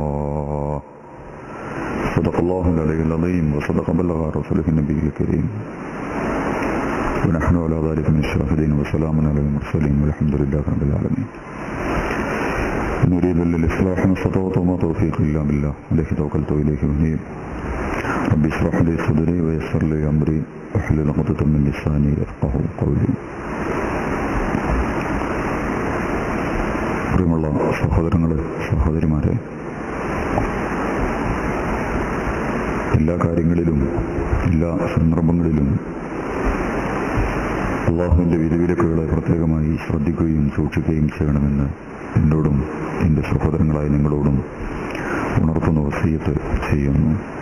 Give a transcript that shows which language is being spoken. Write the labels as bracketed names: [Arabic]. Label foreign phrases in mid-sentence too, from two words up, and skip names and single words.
[Arabic] صدق الله العلي العظيم وصدق بلغ رسوله النبي الكريم ونحن على ذلك من الشاهدين وسلام على المرسلين والحمد لله رب العالمين. نريد للإصلاح ما استطعت وما توفيقي إلا بالله عليه توكلت وإليه أنيب. ربي اشرح لي صدري ويسر لي أمري واحلل عقدة من لساني يفقهوا قولي. [Malayalam] പ്രിയമുള്ള സഹോദരങ്ങളെ, സഹോദരിമാരെ, എല്ലാ കാര്യങ്ങളിലും എല്ലാ സന്ദർഭങ്ങളിലും അള്ളാഹുവിൻ്റെ വിധിവിലക്കുകളെ പ്രത്യേകമായി ശ്രദ്ധിക്കുകയും സൂക്ഷിക്കുകയും ചെയ്യണമെന്ന് എന്നോടും എൻ്റെ സഹോദരങ്ങളായ നിങ്ങളോടും ഉണർത്തുന്ന വസിയത്ത് ചെയ്യുന്നു.